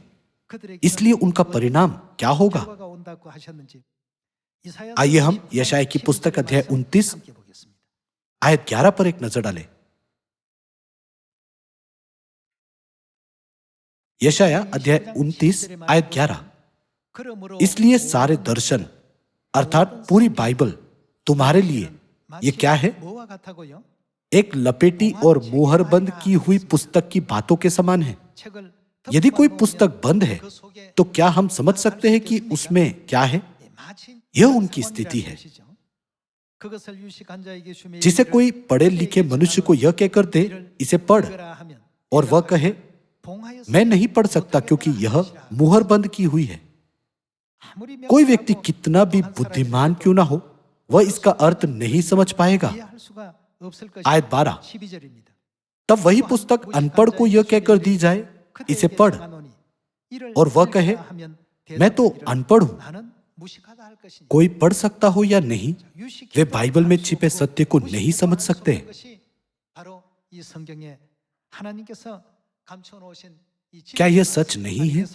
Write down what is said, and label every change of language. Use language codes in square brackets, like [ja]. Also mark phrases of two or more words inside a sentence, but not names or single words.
[hi] इसलिए उनका परिणाम क्या होगा? आइए हम यशायाह की पुस्तक अध्याय 29 आयत 11 पर एक नजर डालें। यशाया अध्याय 29 आयत 11। इसलिए सारे दर्शन अर्थात पूरी बाइबल तुम्हारे लिए ये क्या है? [ko] 뭐와 같아고요? [hi] एक लपेटी और मुहरबंद की हुई पुस्तक की बातों के समान है। [ko] 책을 [hi] यदि कोई [ko] 덮어놓으면 [hi] पुस्तक बंद है [ko] 그 속에 [hi] तो क्या हम समझ सकते हैं कि उसमें क्या है? [ko] 마치 [hi] यह उनकी स्थिति है। [ko] 것이죠. 그것을 유식한 자에게 주며 [hi] जिसे कोई पढ़े लिखे मनुष्य को यह कहकर दे, इसे पढ़, [ko] 읽으라 하면 [hi] और वह कहे [ko] 봉하여 [hi] मैं नहीं पढ़ सकता क्योंकि यह मुहरबंद की हुई है। [ko] 아무리 [hi] कोई व्यक्ति [ko] 명확하고 [hi] कितना भी [ko] 똑똑한 [hi] बुद्धिमान [ko] 사람이라도 [hi] क्यों ना हो, वह इसका अर्थ नहीं समझ पाएगा। [ko] 이해할 수가 없을 것이다. [hi] आयत 12। [ko] 12절입니다. [hi] तब वही पुस्तक अनपढ़ को यह कहकर दी जाए, इसे पढ़, और वह कहे मैं तो अनपढ़ हूं, कोई पढ़ सकता हो या नहीं, वे बाइबल में छिपे सत्य को नहीं समझ सकते। क्या यह सच नहीं है?